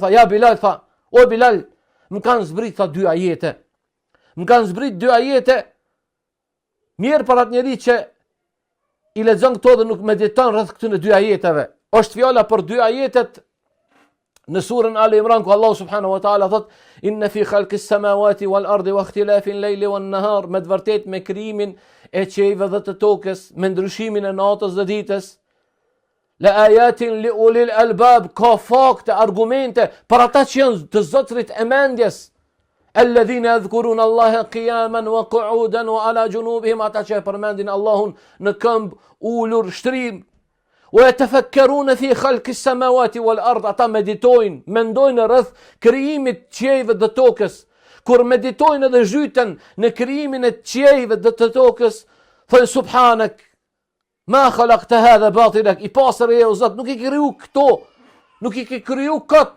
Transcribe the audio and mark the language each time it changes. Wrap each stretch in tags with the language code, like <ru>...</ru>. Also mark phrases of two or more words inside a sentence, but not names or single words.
<sq>tha, ja Bilal, tha, o Bilal, më kanë zbrit, tha, 2 ajete. Më kanë zbrit 2 ajete, mirë për atë njeri që i lexon këto dhe nuk mediton rreth këtyre 2 ajeteve. Është fjala për 2 ajetet në surën Ali Imran ku</sq> <ar>الله سبحانه وتعالى thot إن في خلق السماوات والأرض واختلاف الليل والنهار,</ar> <sq>me të vërtet me krijimin e qiejve dhe të tokës, me ndryshimin e natës dhe ditës.</sq> <ar>لآيات لأولي الألباب,</ar> <sq>ka fakte, argumente për ata që janë të zotërit e mendjes.</sq> <ar>الذين يذكرون الله قياما وقعودا وعلى جنوبهم,</ar> <sq>ata që përmendin Allahun në këmbë, ulur, shtrim.</sq> <ar>ويتفكرون في خلق السماوات والأرض,</ar> <sq>ata meditojnë, mendojnë rreth krijimit të qiejve dhe tokës. Kur meditojnë dhe zhyten në krijimin e qiejve dhe të tokës, thonë</sq> <ar>سبحانك ما خلقت هذا باطلا,</ar> <sq>i pastër je o Zot, nuk i kriju këto, nuk i kriju këtë.</sq>